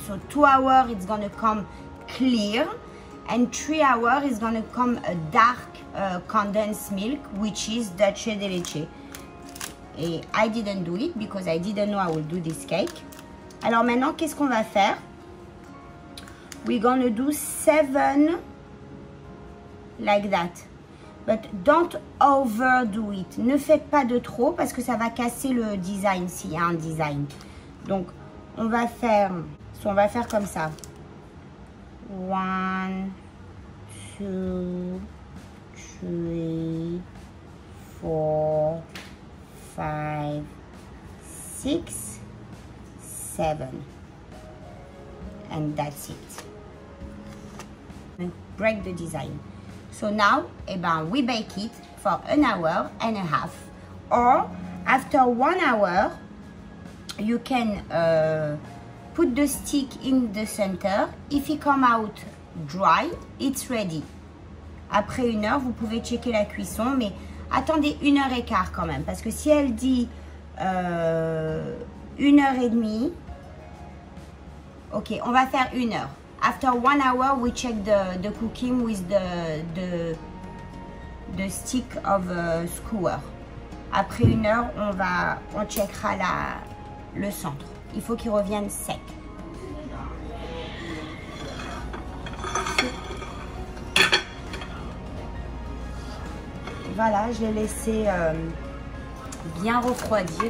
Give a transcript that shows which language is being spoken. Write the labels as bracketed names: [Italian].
[English] So 2 hours it's gonna come clear, and 3 hours is gonna come a dark condensed milk, which is dolce de leche. Et I didn't do it because I didn't know I would do this cake. [French] Alors maintenant, qu'est-ce qu'on va faire? [English] We're gonna do 7 like that. But don't overdo it. [French] Ne faites pas de trop parce que ça va casser le design s'il y a un design. Donc, on va faire comme ça. [English] 1, 2, 3, 4, 5, 6, 7. And that's it. Break the design. So now, we bake it for 1 hour and a half. Or, after 1 hour, you can put the stick in the center. If it come out dry, it's ready. [French] Après 1 heure, vous pouvez checker la cuisson, mais attendez 1 heure et quart quand même. Parce que si elle dit 1 heure et demie, ok, on va faire 1 heure. [English] After 1 hour, we check the cooking with the stick of a skewer. [French] Après 1 heure, on checkera le centre. Il faut qu'il revienne sec. Voilà, je l'ai laissé bien refroidir.